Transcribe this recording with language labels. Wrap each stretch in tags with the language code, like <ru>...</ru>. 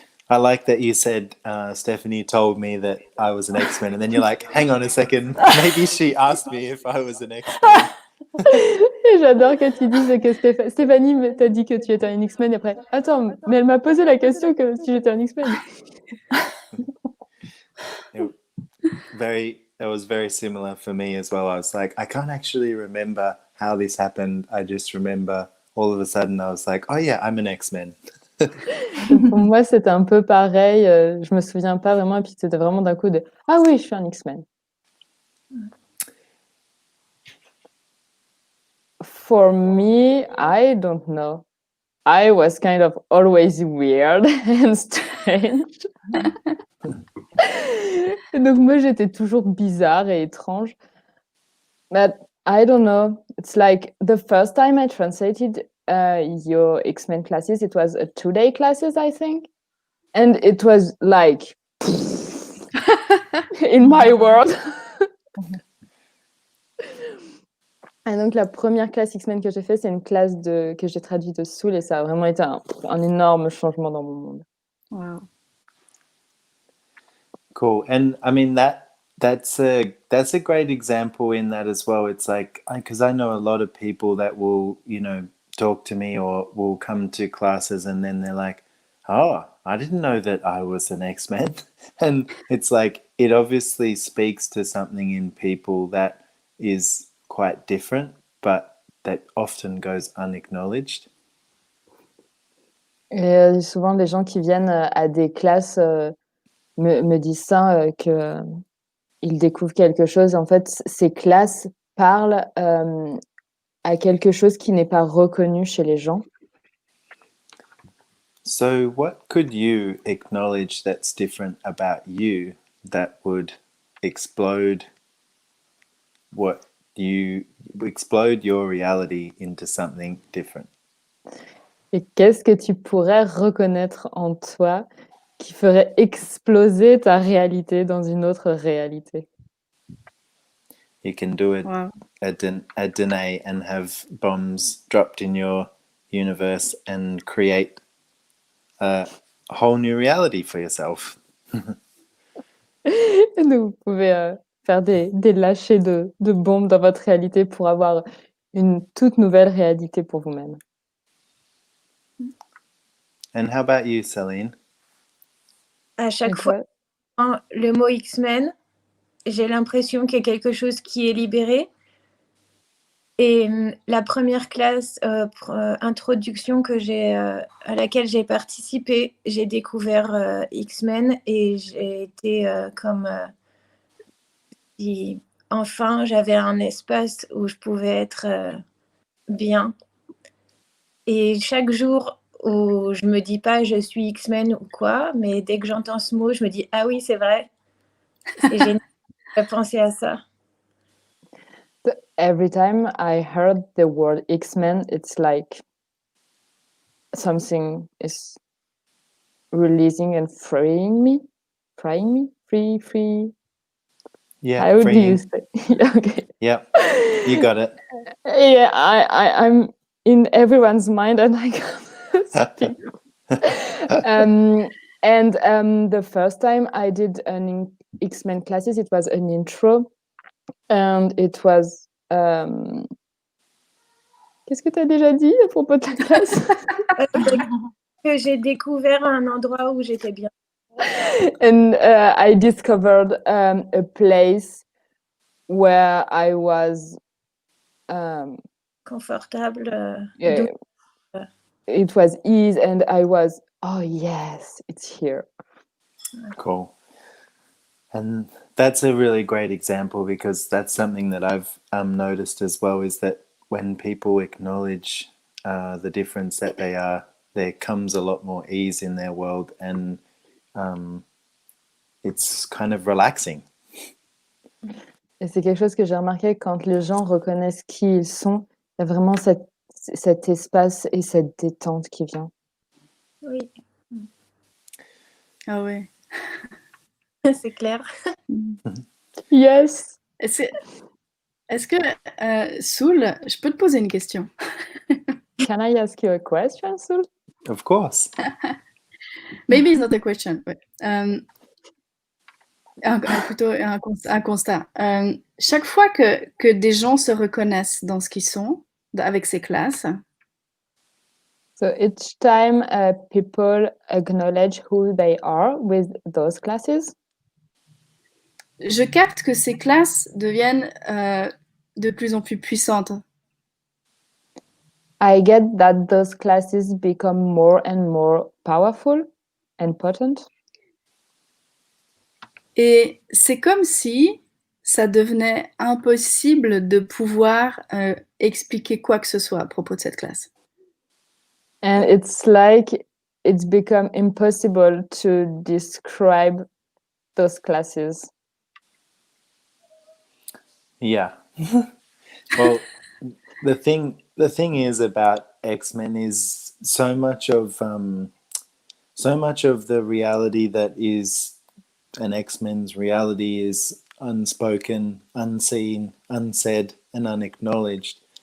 <en>I like that you said Stephanie told me that I was an X-Men, and then you're like, hang on a second, maybe she asked me if I was an X-Men.</en> <fr>J'adore que tu dises que Stéphanie t'a dit que tu étais un X-Men et après, attends, mais elle m'a posé la question que si j'étais un X-Men.</fr> <en>That was very similar for me as well. I was like, I can't actually remember how this happened. I just remember all of a sudden I was like, oh yeah, I'm an X-Men.</en> <fr>Pour moi, c'était un peu pareil. Je me souviens pas vraiment. Et puis, c'était vraiment d'un coup de « Ah oui, je suis un X-Men ».</fr> <en>For me, I don't know. I was kind of always weird and strange.</en> <fr>Et donc, moi, j'étais toujours bizarre et étrange.</fr> <en>But I don't know. It's like the first time I translated your X-Men classes, it was a 2-day classes, I think. And it was like in my world.</en> <fr>Et donc, la première classe X-Men que j'ai fait, c'est une classe que j'ai traduite de Soul et ça a vraiment été un énorme changement dans mon monde.</fr> <en>Wow. Cool. And I mean, that's a great example in that as well. It's like, because I know a lot of people that will, talk to me or will come to classes and then they're like, oh, I didn't know that I was an X-Men. And it's like, it obviously speaks to something in people that is quite different, but that often goes unacknowledged.</en> <fr>Et souvent, les gens qui viennent à des classes me disent ça, que ils découvrent quelque chose. En fait, ces classes parlent à quelque chose qui n'est pas reconnu chez les gens.</fr> <en>So, what could you acknowledge that's different about you that would explode what you explode your reality into something different?</en> <fr>Et qu'est-ce que tu pourrais reconnaître en toi qui ferait exploser ta réalité dans une autre réalité?</fr> <en>You can do it Wow. a deny and have bombs dropped in your universe and create a whole new reality for yourself.</en> <fr>Et donc, vous pouvez faire des lâchers de bombes dans votre réalité pour avoir une toute nouvelle réalité pour vous-même.</fr> <en>And how about you, Celine?</en> <fr>À Et chaque fois, toi? le mot X-Men, j'ai l'impression qu'il y a quelque chose qui est libéré. Et la première classe introduction à laquelle j'ai participé, j'ai découvert X-Men et j'ai été comme si enfin j'avais un espace où je pouvais être bien. Et chaque jour où je me dis pas je suis X-Men ou quoi, mais dès que j'entends ce mot, je me dis ah oui, c'est vrai. C'est génial de penser à ça.</fr> <en>Every time I heard the word X-Men, it's like something is releasing and freeing me. Freeing me? Free. Yeah, How do you say? Okay. Yep, you got it. Yeah, I'm in everyone's mind and I can't speak. The first time I did an X-Men classes, it was an intro, and it was.</en> <fr>Qu'est-ce que tu as déjà dit à propos de ta classe? Que j'ai découvert un endroit où j'étais bien.</fr> <en>And I discovered a place where I was</en> <fr>Confortable.</fr> <en>yeah, it was ease, and I was, oh yes, it's here. Cool. And that's a really great example because that's something that I've noticed as well, is that when people acknowledge the difference that they are, there comes a lot more ease in their world, and it's kind of relaxing.</en> <fr>Et c'est quelque chose que j'ai remarqué, quand les gens reconnaissent qui ils sont, il y a vraiment cet espace et cette détente qui vient. Oui, Ah ouais. c'est clair.</fr> <en>Yes.</en> <fr>Est-ce que, Soul, je peux te poser une question?</fr> <en>Can I ask you a question, Soul? Of course. Maybe it's not a question.</en> <fr>Ouais. Plutôt un constat. Chaque fois que des gens se reconnaissent dans ce qu'ils sont, avec ces classes,</fr> <en>So each time people acknowledge who they are with those classes,</en> <fr>je capte que ces classes deviennent de plus en plus puissantes.</fr> <en>I get that those classes become more and more powerful and potent.</en> <fr>Et c'est comme si ça devenait impossible de pouvoir expliquer quoi que ce soit à propos de cette classe.</fr> <en>And it's like it's become impossible to describe those classes. Yeah. Well, the thing is about X-Men is so much of the reality that is an X-Men's reality is unspoken, unseen, unsaid, and unacknowledged.</en>